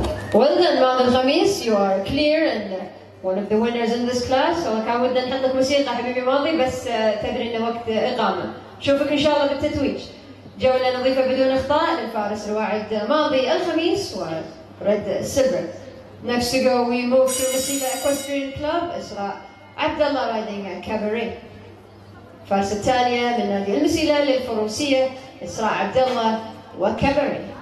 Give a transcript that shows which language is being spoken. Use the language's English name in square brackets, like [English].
[English] Well done ماضي الخميس, you are clear and one of the winners in this class. [Arabic] والله كان ودنا نحط لك موسيقى حبيبي ماضي بس تدري انه وقت اقامه. نشوفك ان شاء الله بالتتويج. جولة نظيفة بدون اخطاء للفارس الواعد ماضي الخميس ورد سيلفر. [English] Next to go we move to Masila Equestrian Club. [Arabic] إسراء عبد الله riding Cabaret. الفارس التالية من نادي المسيلة للفروسية إسراء عبد الله وكابري.